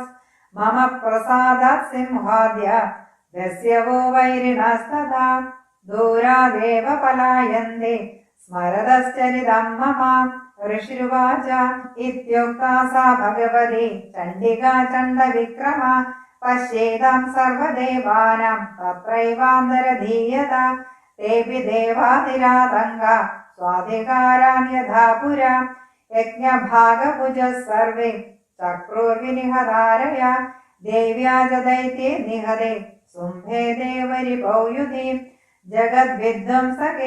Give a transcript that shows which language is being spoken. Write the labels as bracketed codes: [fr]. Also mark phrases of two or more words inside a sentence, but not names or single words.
[sa] मम प्रसादात् सिंहाद्य दस्यवो वैरिणस्तथा दूरादेव पलायन्ते स्मरतश्चरितं मम। ऋषिरुवाच इत्युक्ता सा भगवती चण्डिका चण्डविक्रमा പശ്യേതാം സർവദേവാനാം തത്രൈവാന്തരധീയത തേപി ദേവാതിരാതങ്ക സ്വാധികാരാൻ യഥാ പുരാ യജ്ഞഭാഗഭുജ സർവേ ചക്രുർവിനിഹതാരയ ദേവ്യാ ച ദൈത്യേ നിഹതേ സുംഭേ ദേവരിപൗയുധീ ജഗദ്വിധ്വംസകേ